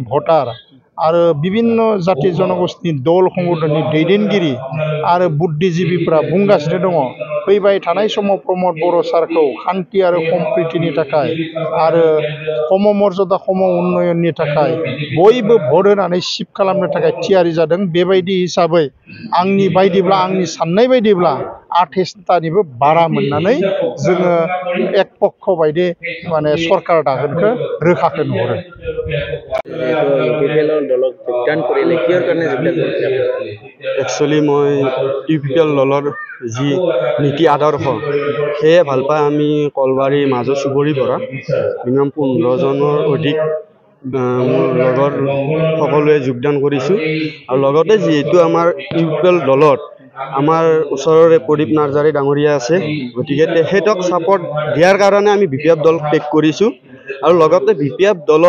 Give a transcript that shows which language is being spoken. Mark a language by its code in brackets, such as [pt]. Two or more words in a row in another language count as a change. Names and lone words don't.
[brx] भटार आरो बिभिन्न जाति जनगोष्ठीनि दल संगठननि दैदेनगिरि आरो बुद्धिजीबिफ्रा बुंगासिनो दङ फैबाय थानाय समाव प्रमद बर' सारखौ शान्ति आरो सम्प्रितिनि थाखाय आरो सम मर्यादा सम उन्नयननि थाखाय बयबो भट होनानै शिब खालामनो थाखाय थियारि जादों बेबायदि हिसाबै आंनि बायदिब्ला आंनि साननाय बायदिब्ला 28टानिबो बारा मोननानै जोङो एक पक्ष बायदि माने सरकार दागोनखौ रोखाखौ नुहुरो [as] एक्चुअली মই ইউপিপিএল দলৰ যি নীতি আদৰ্শ सेয়ে ভাল পাই আমি কলবাৰী মাজ চুবুৰীৰ পৰা মিনিমাম 15 জনৰ অধিক মোৰ লগৰ সকলোৱে যোগদান কৰিছো আৰু লগতে যেহেতু আমাৰ ইউপিপীএল দলত আমাৰ ওচৰৰে প্ৰদীপ নাৰ্জাৰী ডাঙৰীয়া আছে গতিকে তেখেতক সাপোৰ্ট দিয়াৰ কাৰণে আমি বিপিএফ দল টেক কৰিছো আৰু লগতে বিপিএফ দলৰ